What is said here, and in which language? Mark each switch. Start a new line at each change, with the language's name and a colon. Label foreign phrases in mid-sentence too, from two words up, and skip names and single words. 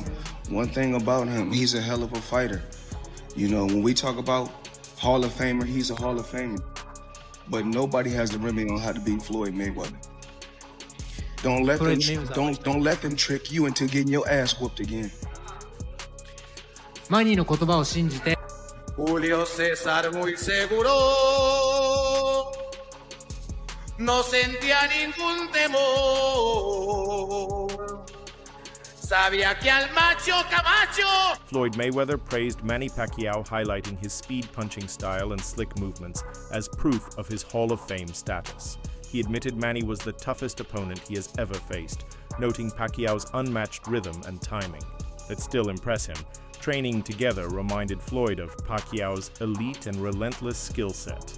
English: One thing about him, he's a hell of a fighter. You know, when we talk about Hall of Famer, he's a Hall of Famer. But nobody has the remedy on how to beat Floyd Mayweather. Don't let them trick you into getting your ass whooped again.
Japanese: マニーの言葉を信じて
Spanish: Julio César muy seguro, no sentía ningún temor. Sabía que al macho Camacho.
English: Floyd Mayweather praised Manny Pacquiao, highlighting his speed punching style and slick movements as proof of his Hall of Fame status. He admitted Manny was the toughest opponent he has ever faced, noting Pacquiao's unmatched rhythm and timing. That still impress him. Training together reminded Floyd of Pacquiao's elite and relentless skill set.